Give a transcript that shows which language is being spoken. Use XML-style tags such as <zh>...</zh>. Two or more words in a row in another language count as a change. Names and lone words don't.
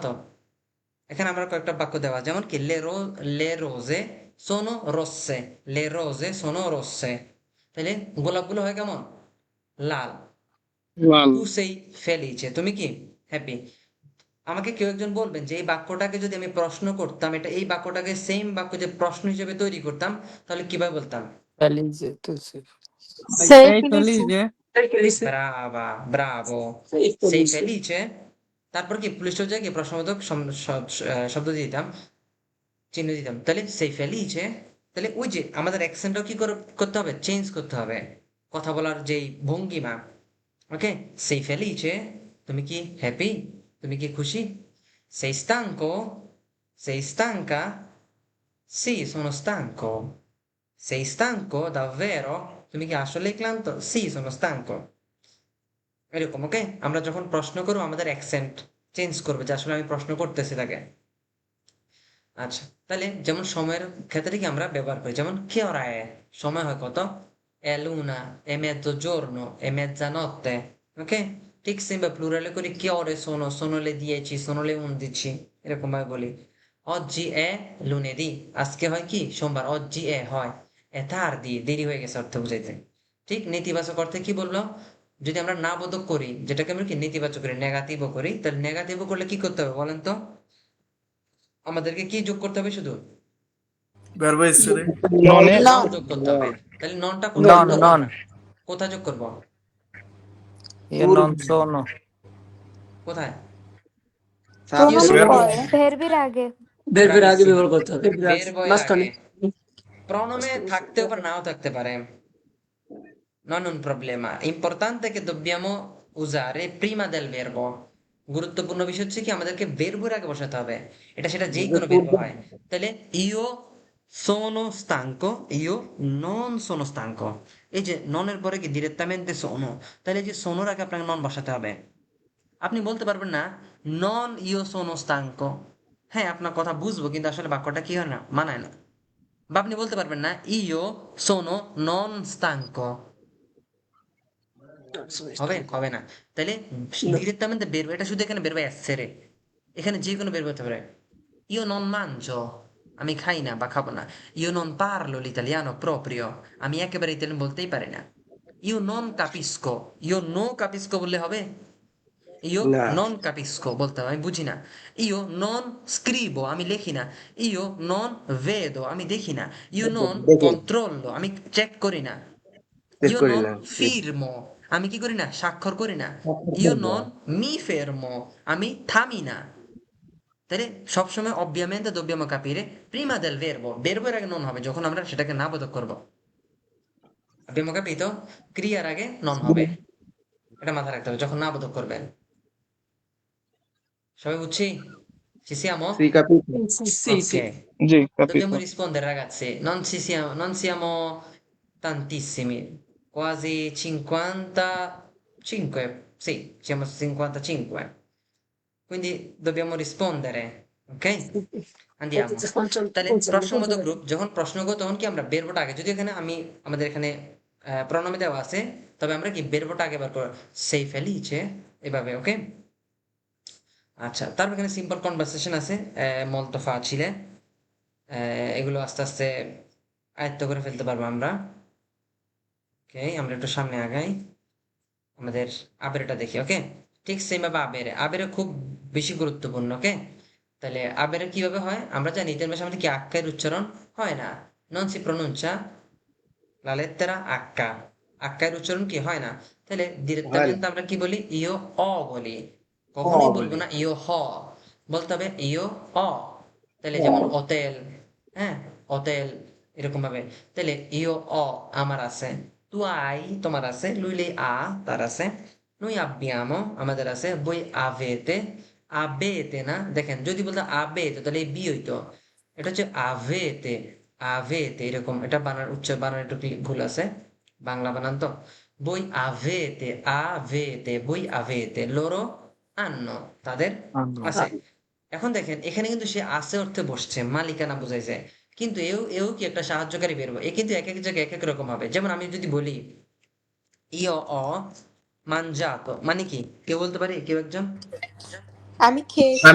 <bn>এখানে আমরা কয়েকটা বাক্য দেওয়া, যেমন কি</bn> <it>le rose sono rosse, le rose sono rosse,</it> <bn>তাহলে গোলাপগুলো হয় কেমন, লাল।</bn> <it>tu sei felice,</it> <bn>তুমি কি হ্যাপি। আমাকে কেউ একজন বলবেন যে এই বাক্যটাকে যদি আমি প্রশ্ন করতাম, এটা এই বাক্যটাকে সেম বাক্য যে প্রশ্ন হিসেবে তৈরি করতাম, তাহলে কিভাবে বলতাম?</bn> <it>Felice, tu sei. Sei Sei felice? felice? brava, bravo. sei felice,</it> <bn>তারপর কি পুলিশ যায় কি প্রশ্নবোধক শব্দ দিয়ে দিতাম, চিহ্ন দিতাম, তাহলে</bn> <it>sei felice.</it> <bn>তাহলে ওই যে আমাদের অ্যাকসেন্টটাও কি করতে হবে, চেঞ্জ করতে হবে, কথা বলার যেই ভঙ্গিমা। ওকে,</bn> <it>sei felice,</it> <bn>তুমি কি হ্যাপি, তুমি কি খুশি।</bn> <it>সেই stanco, sei stanca, sì sono stanco, sei stanco davvero,</it> <bn>তুমি কি আসলেই ক্লান্ত,</bn> <it>sì sono stanco।</it> <bn>এরকম, ওকে। আমরা যখন প্রশ্ন করবো আমাদের অ্যাকসেন্ট চেঞ্জ করবে, যে আসলে আমি প্রশ্ন করতেছি তাকে। আচ্ছা, তাহলে যেমন সময়ের ক্ষেত্রে কি আমরা ব্যবহার করি, যেমন</bn> <it>che ora è,</it> <bn>সময় হয় কত,</bn> <it>è l'una, è mezzogiorno, è mezzanotte, ok?</it> <bn>ঠিক সেমভাবে প্লুরালে করি</bn> <it>che ore sono, sono le 10, sono le 11,</it> <bn>এরকম ভাবে বলি।</bn> <it>oggi è lunedì,</it> <bn>আজকে হয় কি সোমবার,</bn> <it>oggi è হয়, è tardi,</it> <bn>দেরি হয়ে গেছে অর্থ বুঝাইতে। ঠিক নেতিবাচক অর্থে কি বললো, যদি আমরা না বোধক করি, যেটাকে আমরা কি নেতিবাচক করি, নেগাটিভও করি, তাহলে নেগাটিভও করলে কি করতে হবে বলেন তো, আমাদেরকে কি যোগ করতে হবে শুধু, ভার্ব এসছে।</bn> <it>Non è? নন Non.</it> <bn>যোগ করতে হবে। তাহলে ননটা কোথায় যোগ</bn> <it>Non,</it> <bn>করবো</bn> <it>non.</it> <bn>আমরা, কোথায় যোগ করবো,</bn> <it>Io non sono.</it> <bn>কোথায়, io</bn> <it>Pronomen sono, poi?</it> <bn>ভেরবির আগে। bravissima, verbo এর আগে। প্রণমে থাকতেও পারে নাও থাকতে পারে,</bn> <it>non un problema, importante che dobbiamo usare prima del verbo।</it> <bn>গুরুত্বপূর্ণ বিষয় হচ্ছে কি আমাদেরকে verbo-এর আগে বসাতে হবে, এটা সেটা যেই কোনো verbo হয়।</bn> <it>তাহলে io sono stanco, io non sono stanco,</it> <bn>এই যে ননের পরে কি direttamente sono, তাহলে এই যে sonoর আগে আপনাকে নন বসাতে হবে। আপনি বলতে পারবেন না</bn> <it>non io sono stanco,</it> <bn>হ্যাঁ আপনার কথা বুঝবো কিন্তু আসলে বাক্যটা কি হয় না, মানায় না। বা আপনি বলতে পারবেন না</bn> <it>io sono non stanco,</it> <bn>হবে হবে না। তাহলে ডিরেক্টamente বেরবে, এটা শুধু এখানে বেরবে এসেরে, এখানে যে কোনো বেরবে হতে পারে।</bn> <it>io non mangio,</it> <bn>আমি খাই না বা খাবো না।</bn> <it>io non parlo l'italiano proprio,</it> <bn>আমি একেবারে ইতালিয়ান বলতেই পারি না।</bn> <it>io non capisco, io no capisco</it> <bn>বললে হবে,</bn> <it>io</it> <bn>না</bn> <it>non capisco</it> <bn>বলতে হবে, আমি বুঝি না।</bn> <it>io non scrivo,</it> <bn>আমি লেখি না।</bn> <it>io non vedo,</it> <bn>আমি দেখি না।</bn> <it>io non</it> <bn>দেখে controllo, আমি চেক করি না। চেক</bn> <it>io</it> <bn>করি</bn> <it>non</it> <bn>না। firmo, আমি কি করি না, স্বাক্ষর করি না।</bn> <it>io non mi fermo,</it> <bn>আমি থামি না। তাহলে সবসময়</bn> <it>ovviamente dobbiamo capire prima del verbo,</it> <bn>verbo এর আগে non হবে যখন আমরা সেটাকে না বোধক করবো।</bn> <it>abbiamo capito?</it> <bn>ক্রিয়ার আগে non হবে, এটা মাথায় রাখতে হবে যখন না বোধক করবেন। সবাই বুঝছি?</bn> <it>Ci siamo? সি capito? Ok. Sì, Dobbiamo capito. rispondere, ragazzi. Non siamo tantissimi. Quasi 55. Sì, siamo 55. Quindi dobbiamo rispondere. Ok? Andiamo.</it> <bn>তাহলে প্রশ্নবোধক গ্রুপ যখন প্রশ্ন করব তখন কি আমরা বেরবোটা আগে, যদি এখানে আমাদের এখানে প্রণমে দেওয়া আছে, তবে আমরা কি বেরবোটা আগে বার করব,</bn> <it>sei felice,</it> <bn>এভাবে, ওকে। আচ্ছা, তারপর এখানে সিম্পল কনভারসেশন আছে,</bn> <it>molto facile,</it> <bn>এগুলো আস্তে আস্তে আয়ত্ত করে ফেলতে পারবো আমরা। ওকে, আমরা একটু সামনে আগাই, আমাদের আবেরেটা দেখি, ওকে। ঠিক সেম ভাবে আবেরে, আবেরে খুব বেশি গুরুত্বপূর্ণ, ওকে। তাহলে আবেরে কিভাবে হয় আমরা জানি, ইতালিয়ান ভাষার মধ্যে কি আক্কার উচ্চারণ হয় না,</bn> <it>non si pronuncia la lettera H,</it> <bn>আক্কার উচ্চারণ কি হয় না। তাহলে হয় না। ডিরেক্টamente আমরা কি বলি,</bn> <it>io ho</it> <bn>বলি, কখনোই বলবো বলি। না</bn> <it>io h,</it> <bn>বলতে হবে</bn> <it>io ho.</it> <bn>তাহলে যেমন হোটেল, হ্যাঁ হোটেল, এরকম ভাবে। তাহলে</bn> <it>io ho</it> <bn>আমার আছে,</bn> <it>tu hai</it> <bn>তোমার আছে,</bn> <it>lui lei ha তার আছে, noi abbiamo আমাদের আছে, voi avete avete</it> <bn>না, দেখেন যদি বলতো avete তাহলে এই বি হইতো, এটা হচ্ছে</bn> <it>avete avete</it> <bn>এরকম, এটা বানান একটু ভুল আছে, বাংলা বানান তো।</bn> <it>voi avete avete voi avete loro hanno তাদের আছে।</it> <bn>এখন দেখেন এখানে কিন্তু সে আছে অর্থে বসছে, মালিকানা বুঝাইছে, কিন্তু এও এও কি একটা সাহায্যকারী বেরবো, এ কিন্তু এক এক জায়গায় এক এক রকম হবে। যেমন আমি যদি বলি</bn> <it>io ho mangiato</it> <bn>মানে কি, কেউ বলতে পারে, কেউ একজন? আমি খেয়েছি।</bn>